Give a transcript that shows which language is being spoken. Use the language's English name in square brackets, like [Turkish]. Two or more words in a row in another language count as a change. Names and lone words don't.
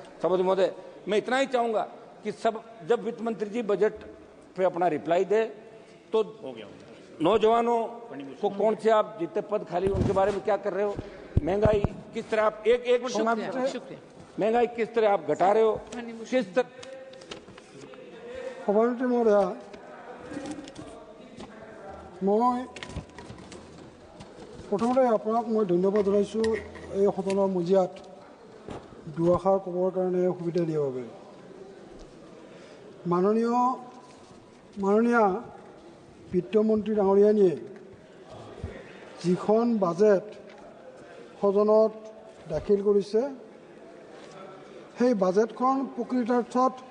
[Hindi] सभापति महोदय, मैं इतना ही चाहूंगा कि सब, जब वित्त मंत्री जी बजट पे अपना रिप्लाई दे तो नौजवानों को कौन से आप जितने पद खाली उनके बारे में क्या कर रहे हो, महंगाई किस तरह आप एक मिनट, महंगाई किस तरह आप घटा रहे हो, किस तरह। [Assamese] সভাপতি মহোদয়া, মই প্ৰথমতে আপোনাক মই ধন্যবাদ জনাইছোঁ এই সদনৰ মজিয়াত দুআষাৰ ক'বৰ কাৰণে সুবিধা দিয়াৰ বাবে। মাননীয় বিত্তমন্ত্ৰী ডাঙৰীয়ানীয়ে যিখন বাজেট সদনত দাখিল কৰিছে, সেই বাজেটখন প্ৰকৃতাৰ্থত